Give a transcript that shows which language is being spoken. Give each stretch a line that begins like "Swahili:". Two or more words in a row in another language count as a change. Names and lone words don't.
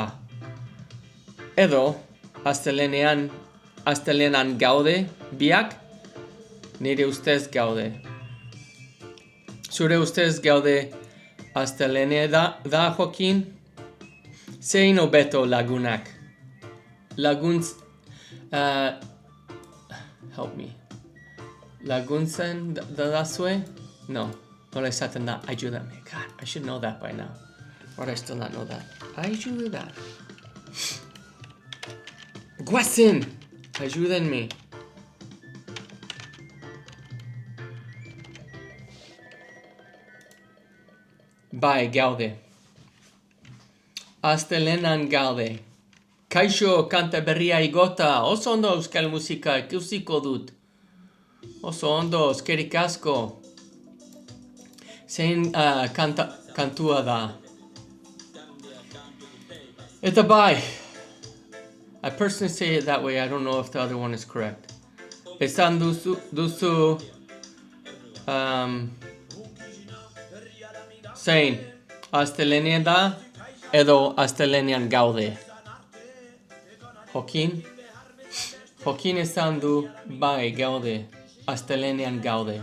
Basque: Edo astelenean gaude, biak nire ustez gaude. Zure ustez gaude astelene da Jokin? Zein hobeto lagunak?
English: Help me.
Basque: Laguntzen dadazue? No. Nola esaten da, ayúdame.
English: God, I should know that by now. Or I still not know that. Ayuda.
Basque: Guazen! Ayúdenme. Bai, gaude. Astelenan gaude. Kaixo kanta berria igota. Oso ondo euskal musika ikusiko dut. Oso ondo, eskerik asko. Zein kantua da. Eta bai.
English: I personally say it that way. I don't know if the other one is correct.
Basque: Esan duzu zein astelenean da edo astelenean gaude. Jokin esan du bai gaude, astelenean gaude.